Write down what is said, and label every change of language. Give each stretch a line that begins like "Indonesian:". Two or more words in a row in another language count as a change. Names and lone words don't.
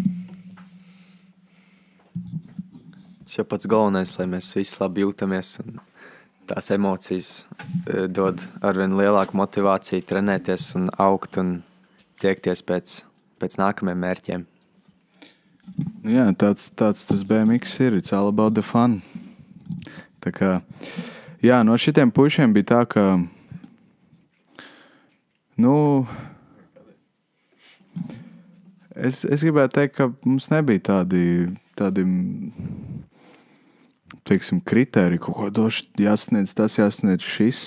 Latvian: Tas jau pats galvenais, lai mēs visi labi jūtamies, un tās emocijas dod arvien lielāku motivāciju trenēties un augt un tiekties pēc nākamajiem mērķiem. Jā, tāds tas BMX ir.
English: It's all about the fun.
Latvian: Tā kā, jā, no šitiem puišiem bija tā, ka, es gribētu teikt, ka mums nebija tādi teiksim, kritēriji, kaut ko doši jāsniedz, tas jāsniedz šis.